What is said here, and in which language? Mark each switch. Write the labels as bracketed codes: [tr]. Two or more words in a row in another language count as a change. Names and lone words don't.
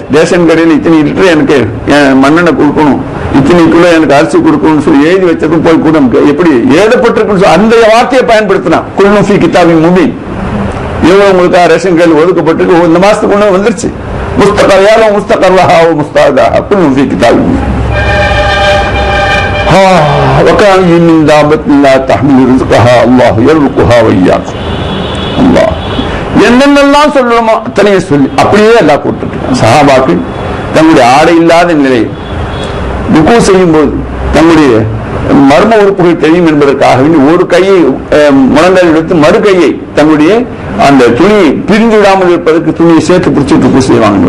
[ta] ரேஷன் கடையில் இத்தனை லிட்டர் எனக்கு மண்ணெண்ணை கொடுக்கணும், இத்தனை கிலோ எனக்கு அரிசி கொடுக்கணும்னு சொல்லி எழுதி வச்சதும் போய் கூட எப்படி எழுதப்பட்டிருக்குன்னு அந்த வார்த்தையை பயன்படுத்தினா [ar] كل في كتاب مبين. [ta] எவ்வளவு உங்களுக்கு ரேஷன் கடையில் ஒதுக்கப்பட்டிருக்கு, இந்த மாசத்துக்கு ஒண்ணு வந்துருச்சு. [ar] مستقرها مستقرها مستودعها كل في كتاب مبين. وكأين من دابة لا تحمل رزقها الله يرزقها وإياكم. [ta] அல்லாஹ் என்னென்னலாம் சொல்லணுமோ அத்தனையும் சொல்லி அப்படியே எல்லாம் கொடுத்துட்டு சஹாபாக்கள் தங்களுடைய ஆடை இல்லாத நிலை ருக்கு செய்யும் போது தங்களுடைய மர்ம உறுப்புகள் தெரியும் என்பதற்காக ஒரு கையை முழங்கால் எடுத்து மறு கையை தங்களுடைய அந்த துணியை பிரிஞ்சு விடாமல் இருப்பதற்கு துணியை சேர்த்து பிடிச்சிட்டு ருக்கு செய்வாங்க.